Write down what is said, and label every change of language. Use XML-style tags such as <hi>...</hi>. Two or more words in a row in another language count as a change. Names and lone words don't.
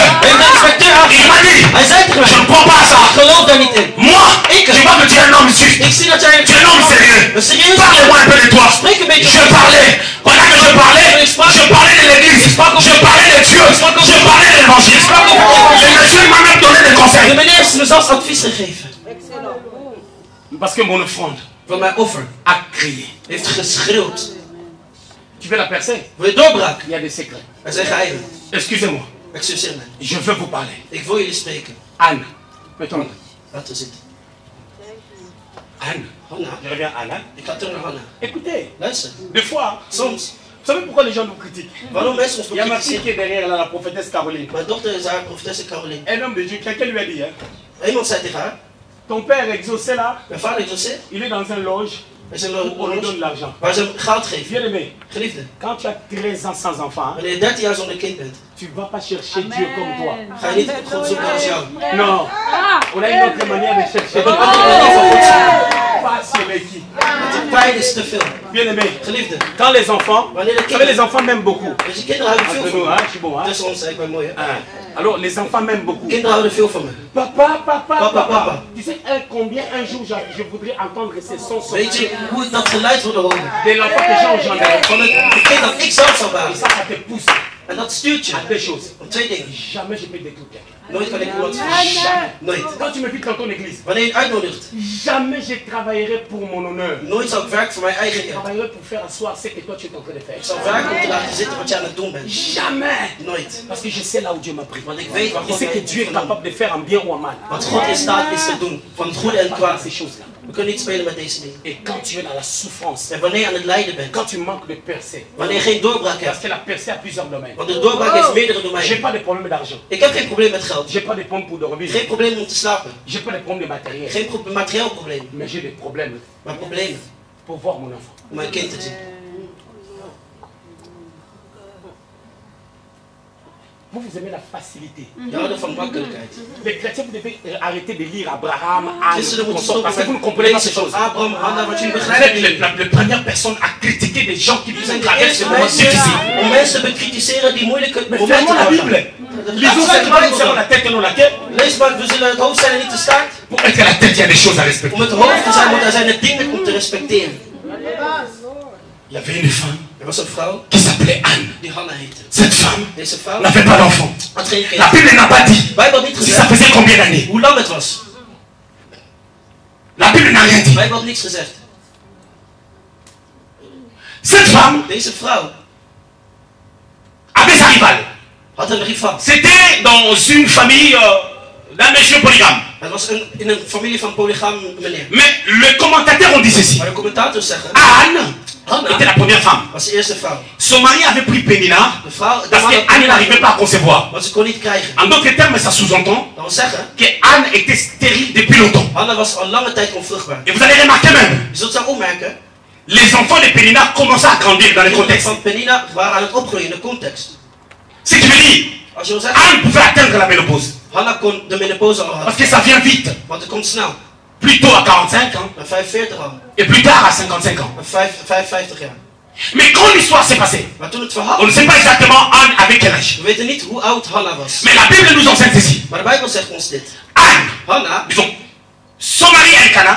<nl>Heeft de inspecteur</nl> <fr>Il</fr> <nl>aangepakt.</nl> <fr>m'a dit,</fr> <nl>Hij zei tegen</nl> <fr>je ne</fr> <nl>mij,</nl> <fr>crois pas à ça.</fr> <nl>ik geloof daar niet in.</nl> <fr>Moi, je vois que tu es un homme juste.</fr> <nl>Ik zie dat jij</nl> <fr>Tu es un homme sérieux.</fr> <nl>een serieus</nl> <fr>Parle-moi un peu de toi.</fr> <nl>Spreek een beetje.</nl> <fr>Je parlais. Pendant que je parlais de l'église. Je parlais de Dieu. Je parlais de l'évangile. Le monsieur m'a même donné des</fr> <nl>De</nl> <fr>conseils.</fr> <nl>meneer heeft me zelfs advies gegeven.</nl> <fr>Parce que mon offrande</fr> <nl>Van mijn offer.</nl> <fr>a crié.</fr> <nl>Heeft geschreeuwd.</nl> <fr>Tu veux la percer?</fr> <nl>Wil je doorbraak?</nl> <fr>Il y a des secrets.</fr> <nl>Er zijn geheimen.</nl> <fr>Excusez-moi.</fr> <nl>Excuseer me.</nl> <fr>Je veux vous parler.</fr> <nl>Ik wil jullie spreken.</nl> <fr>Anne. Mettons-le.</fr> <nl>Laten we zitten.</nl> <fr>Anne.</fr> <nl>Hanna.</nl> <fr>Je reviens à Anne.</fr> <nl>Ik ga terug naar Hanna.</nl> <fr>Écoutez,</fr> <nl>Luister.</nl> <fr>des fois,</fr> <nl>Soms.</nl> <fr>vous savez pourquoi les gens nous critiquent?</fr> <nl>Waarom mensen ons</nl> <fr>Il y a ma fille</fr> <nl>bekritiseren?</nl> <fr>qui est derrière là, la prophétesse Caroline.</fr> <nl>Mijn dochter is haar profetesse Caroline.</nl> <fr>Un homme de Dieu, quelqu'un lui a dit, hein,</fr> <nl>Iemand zei tegen haar.</nl> <fr>ton père exaucé là,</fr> <nl>Mijn vader exauceert.</nl> <fr>il est dans un loge</fr> <nl>Er is een</nl> <fr>où on lui donne de</fr> <nl>loge</nl> <fr>l'argent.</fr> <nl>waar ze hem geld geven.</nl> <fr>Bien aimé,</fr> <nl>Geliefde.</nl> <fr>quand tu as 13 ans sans enfant, hein,</fr> <nl>Wanneer je 13 jaar zonder kind bent,</nl> <fr>tu ne vas pas chercher Dieu comme toi.</fr> <nl>ga je niet God zoeken als jou.</nl> <fr>Non, on a une autre manière de chercher.</fr> <nl>Op een andere manier van God zoeken.</nl> <fr>Pas sur les qui.</fr> <nl>Want de pijn is te veel.</nl> <fr>Bien aimé,</fr> <nl>Geliefde.</nl> <fr>quand les enfants,</fr> <nl>Wanneer de</nl> <fr>vous savez, les</fr> <nl>kinderen.</nl> <fr>enfants m'aiment beaucoup.</fr> <nl>Dus die kinderen houden veel</nl> <fr>Entre</fr> <nl>van</nl> <fr>nous,</fr> <nl>me.</nl> <fr>hein, je suis bon, hein.</fr> <nl>Tussen ons, ik ben mooi hè.</nl> <fr>Hein. Alors, les enfants m'aiment beaucoup.</fr> <nl>Kinderen houden veel van me.</nl> <fr>Papa, papa,</fr> <nl>Papa,</nl> <fr>papa.</fr> <nl>papa.</nl> <fr>Tu sais combien un jour je voudrais entendre ces sons</fr> <nl>Weet</nl> <fr>sortir</fr> <nl>je hoe ik dat geluid wilde horen?</nl> <fr>de l'enfant que j'ai engendré.</fr> <nl>Van het kind dat ik zelf zou</nl> <fr>Et</fr> <nl>baren.</nl> <fr>ça te pousse</fr> <nl>En dat stuurt je</nl> <fr>à deux choses.</fr> <nl>om twee dingen.</nl> <fr>Jamais je peux détruire quelqu'un.</fr> <nl>Nooit kan ik iemand verzinnen. Nooit.</nl> <fr>Quand tu me vis dans ton église,</fr> <nl>Wanneer je het uitnodigt,</nl> <fr>jamais je travaillerai pour mon honneur.</fr> <nl>nooit zal ik werken voor mijn eigen</nl> <fr>Je</fr> <nl>eer.</nl> <fr>travaillerai pour faire asseoir ce que toi tu es en train de</fr> <nl>Ik</nl> <fr>faire.</fr> <nl>zal werken om te laten zitten wat jij aan het doen bent.</nl> <fr>Jamais.</fr> <nl>Nooit.</nl> <fr>Parce que je sais là où Dieu m'a pris.</fr> <nl>Want ik weet wat</nl> <fr>Et</fr> <nl>God</nl> <fr>c'est que</fr> <nl>heeft</nl> <fr>Dieu est</fr> <nl>gedaan.</nl> <fr>capable de faire en bien ou en mal.</fr> <nl>Wat God in staat is te doen. Van het goede en het</nl> <fr>Pas</fr> <nl>kwaad.</nl> <fr>ces choses-là.</fr> <nl>We kunnen niet spelen met deze dingen.</nl> <fr>Et quand tu es dans la souffrance,</fr> <nl>En wanneer je aan het lijden bent.</nl> <fr>quand tu manques de percée,</fr> <nl>Wanneer je geen doorbraak</nl> <fr>parce</fr> <nl>hebt.</nl> <fr>que la percée a plusieurs domaines.</fr> <nl>Want de doorbraak heeft meerdere</nl> <fr>J'ai</fr> <nl>domeinen.</nl> <fr>pas de problème d'argent.</fr> <nl>Ik heb geen probleem met geld.</nl> <fr>J'ai pas de problème pour dormir.</fr> <nl>Geen probleem om te slapen.</nl> <fr>J'ai pas de problème de matériel.</fr> <nl>Geen materieel probleem.</nl> <fr>Mais j'ai des problèmes</fr> <nl>Maar problemen</nl> <fr>pour voir mon enfant.</fr> <nl>om mijn kind te zien.</nl> <fr>Vous aimez la facilité.</fr> <nl>Je houdt van makkelijkheid.</nl> <fr>Les chrétiens, vous devez arrêter de lire Abraham, Anne,</fr> <nl>Christenen moeten</nl> <fr>consort, parce que vous ne</fr> <nl>stoppen</nl> <fr>comprenez pas</fr> <nl>met</nl> <fr>ces</fr> <nl>lezen</nl> <fr>choses.</fr> <nl>van Abraham, Hanna, wat jullie</nl> <fr>Vous</fr> <nl>begrijpen</nl> <fr>êtes</fr> <nl>niet.</nl> <fr>la première personne à critiquer des gens qui</fr> <nl>Jullie</nl> <fr>vous</fr> <nl>zijn de</nl> <fr>traversent</fr> <nl>eerste</nl> <fr>des moments difficiles.</fr> <nl>mensen om mensen te bekritiseren die moeilijke</nl> <fr>Mais</fr> <nl>momenten</nl> <fr>fermons la</fr> <nl>hebben.</nl> <fr>Bible. Lisons seulement nous serons la tête et non la queue.</fr> <nl>Lees maar, we zullen het hoofd zijn en niet de staart.</nl> <fr>Pour être la tête, il y a des choses à respecter.</fr> <nl>Om het hoofd te zijn, er zijn er dingen om te respecteren.</nl> <fr>Il y avait une femme</fr> <nl>Er was een vrouw</nl> <fr>qui s'appelait Anne.</fr> <nl>die Hanna heette.</nl> <fr>Cette femme</fr> <nl>Deze vrouw</nl> <fr>n'avait pas d'enfant.</fr> <nl>had geen</nl> <fr>La</fr> <nl>kind.</nl> <fr>Bible n'a pas dit</fr> <nl>De Bijbel had niet</nl> <fr>si ça</fr> <nl>gezegd</nl> <fr>faisait combien d'années.</fr> <nl>hoe lang het was.</nl> <fr>La Bible n'a rien</fr> <nl>De</nl> <fr>dit.</fr> <nl>Bijbel had niks gezegd.</nl> <fr>Cette femme</fr> <nl>Deze vrouw</nl> <fr>avait sa rivale.</fr> <nl>had een rival.</nl> <fr>C'était dans une famille d'un monsieur polygame.</fr> <nl>Het was in een familie van polygam meneer.</nl> <fr>Mais le commentateur on dit ceci.</fr> <nl>Maar de commentators zeggen,</nl> <fr>Anne</fr> <nl>Hanna</nl> <fr>était la première femme.</fr> <nl>was de eerste vrouw.</nl> <fr>Son mari avait pris Pénina</fr> <nl>De vrouw, de</nl> <fr>parce</fr> <nl>man</nl> <fr>que</fr> <nl>had</nl> <fr>Anne n'arrivait pas à concevoir.</fr> <nl>want ze kon niet krijgen.</nl> <fr>En d'autres termes, ça sous-entend</fr> <nl>Dat wil zeggen,</nl> <fr>que Anne était stérile depuis longtemps.</fr> <nl>Hanna was al lange tijd onvruchtbaar.</nl> <fr>Et vous allez remarquer même,</fr> <nl>Je zult zo opmerken,</nl> <fr>les enfants de Pénina commençaient à grandir dans le</fr> <nl>de</nl> <fr>contexte.</fr> <nl>van Penina waren aan het opgroeien in de context.</nl> <fr>Ce qui veut dire,</fr> <nl>Als je wil zeggen,</nl> <fr>Anne pouvait atteindre la ménopause.</fr> <nl>Hanna kon de menopauze al</nl> <fr>Parce</fr> <nl>hadden.</nl> <fr>que ça vient vite.</fr> <nl>Want het komt snel.</nl> <fr>Plus tôt à 45 ans</fr> <nl>Na 45 al.</nl> <fr>et plus tard à 55 ans.</fr> <nl>Na 55 jaar.</nl> <fr>Mais quand l'histoire s'est passée,</fr> <nl>Maar toen het</nl> <fr>on</fr> <nl>verhaal,</nl> <fr>ne sait pas exactement Anne avec quel âge.</fr> <nl>we weten niet hoe oud Hanna was.</nl> <fr>Mais la Bible nous enseigne ceci.</fr> <nl>Maar de Bijbel zegt ons dit.</nl> <fr>Anne,</fr> <nl>Hanna,</nl> <fr>disons, son mari Elkana,</fr>